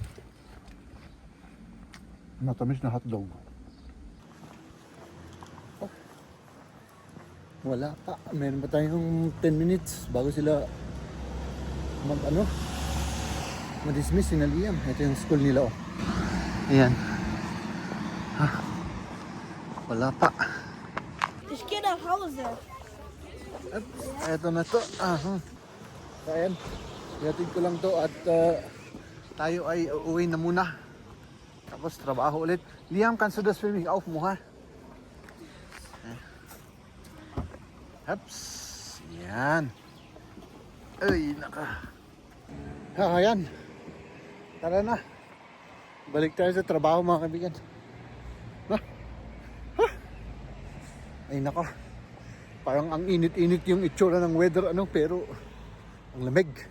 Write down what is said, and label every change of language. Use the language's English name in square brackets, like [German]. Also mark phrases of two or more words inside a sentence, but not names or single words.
[Filipino] Matamis na hotdog. Oh. Wala pa. Meron pa tayong 10 minutes bago sila ma-dismiss si Liam. Ito yung school nila oh. Ayan. Wala pa. [German] Ich gehe nach Hause. [Filipino] Eto na to. So ayan. Ihatid ko lang to at tayo ay uuwi na muna. Tapos trabaho ulit. [German] Liam, kannst du das für mich aufmachen? [Filipino] Haps. Yan. Ay, naka. Ayan. Tara na. Balik tayo sa trabaho mga kaibigan. Ay nako. Parang ang init-init yung itsura ng weather pero ang lamig.